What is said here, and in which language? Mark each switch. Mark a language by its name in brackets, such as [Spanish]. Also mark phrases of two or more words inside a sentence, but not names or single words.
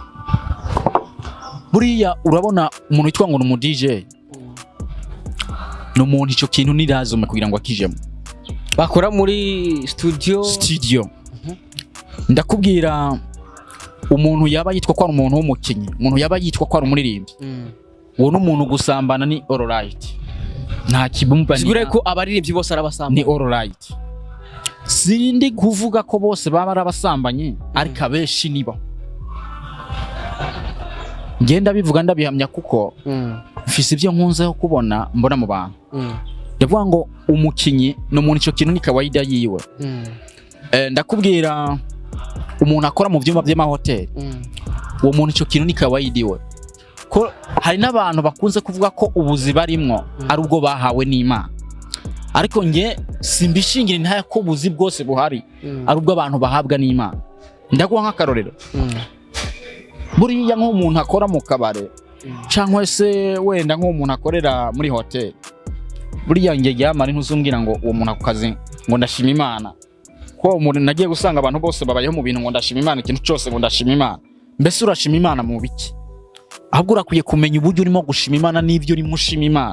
[Rundi] buriya urabona umuntu witwa ngo mu DJ no muntu ico kintu nirazume kugira ngo akijemo bakora muri studio ndakubwira umuntu yaba yitwa ko ari umuntu w'umukinyi umuntu yaba yitwa ko ari umuririmbyi uwo n'umuntu gusambana ni [English] all right [Rundi] nta kibumba sigure ko abaririmbyi bose arabasambana ni [English] all right [Rundi] sindi kuvuga ko bose baba arabasambanye ariko abeshi nibo ngenda bivuga ndabihamya kuko mfise ibyo nkunzeho kubona mbona mu bantu ndavuga ngo umukinyi no muntu ico kintu ni kawaida yiwe ndakubwira umuntu akora mu vyumba by'amahoteli uwo muntu ico kintu ni kawaida iwe ko hari n'abantu bakunze kuvuga ko ubuzi barimwo ari ubwo bahawe n'Imana ariko nge simbishingira intaya ko ubuzi bwose buhari ari ubwo abantu bahabwa n'Imana ndaguha nk'akarorero buriya nk'umuntu akora mu kabare cyangwa se wenda nk'umuntu akorera muri hoteli buriya nge yamara ntuzumbwira ngo uwo muntu akukazi ngo ndashima Imana ko umuntu nagiye gusanga abantu bose babayeho mu bintu ngo ndashima Imana ikintu cyose ngo ndashima Imana mbese urashima Imana mu biki ahubwo urakwiye kumenya uburyo urimo gushima Imana n'ivyo urimo ushima Imana.